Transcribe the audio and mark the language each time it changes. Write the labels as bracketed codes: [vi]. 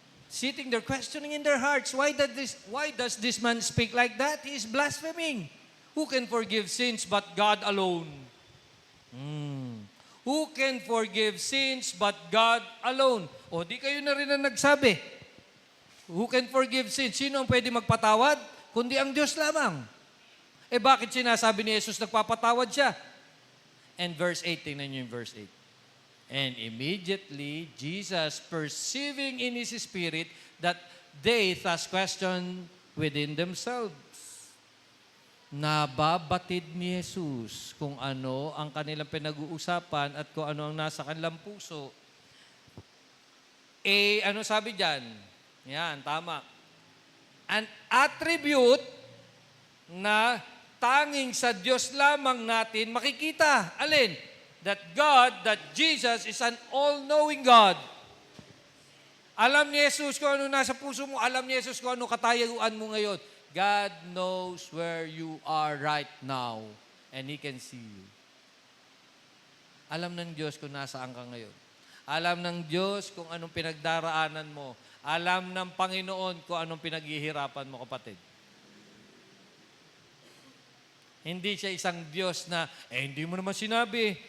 [en] Sitting there, questioning in their hearts, why does this man speak like that? He is blaspheming. Who can forgive sins but God alone? Who can forgive sins but God alone? [tl] O di kayo na rin ang nagsabi. [en] Who can forgive sins? [tl] Sino ang pwede magpatawad? Kundi ang Diyos lamang. Eh bakit sinasabi ni Jesus nagpapatawad siya? [en] And verse 8, [tl] tingnan niyo yung verse 8. [en] And immediately, Jesus, perceiving in His spirit that they thus questioned within themselves, [tl] nababatid ni Jesus kung ano ang kanilang pinag-uusapan at kung ano ang nasa kanilang puso. Ano sabi dyan? Yan, tama. [en] An attribute [tl] na tanging sa Diyos lamang natin makikita. Alin? [en] That God, that Jesus is an all-knowing God. [tl] Alam ni Jesus kung ano nasa puso mo. Alam ni Jesus kung ano katayuan mo ngayon. [en] God knows where you are right now. And He can see you. [tl] Alam ng Diyos kung nasaan ka ngayon. Alam ng Diyos kung anong pinagdaraanan mo. Alam ng Panginoon kung anong pinaghihirapan mo, kapatid. Hindi siya isang Diyos na, hindi mo naman sinabi.